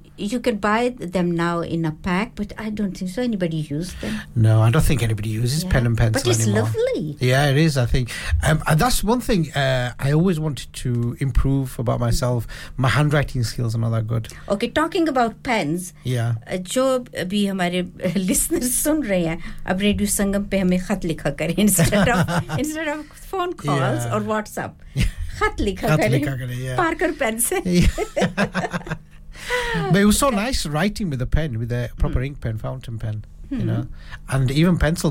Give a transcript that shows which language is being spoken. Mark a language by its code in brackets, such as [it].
[en] You can buy them now in a pack, but I don't think so anybody used them. No, I don't think anybody uses pen and pencil anymore. But it's lovely. Yeah, it is, I think. And that's one thing I always wanted to improve about myself. Mm-hmm. My handwriting. Writing skills are not that good. Okay, talking about pens. Yeah. [hi] जो भी हमारे listeners सुन रहे हैं, अब radio संगम पे हमें खत लिखा करें [en] instead of phone calls or WhatsApp. [hi] खत लिखा करें. Parker pens. [en] But it was so nice writing with a pen, with a proper ink pen, fountain pen, you know, and even pencil.